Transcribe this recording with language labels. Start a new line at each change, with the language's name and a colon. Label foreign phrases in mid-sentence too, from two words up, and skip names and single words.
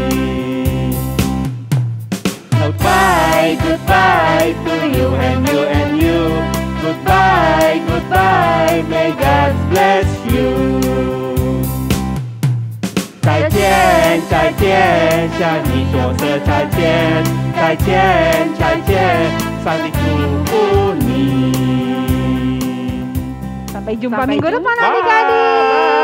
English: Goodbye, goodbye to you and you and you. Goodbye, goodbye, may God bless you.
Chinese: 再见，再见，向你说声再见，再见，再见，上帝祝福你。
Malay: Sampai jumpa minggu depan adik-adik.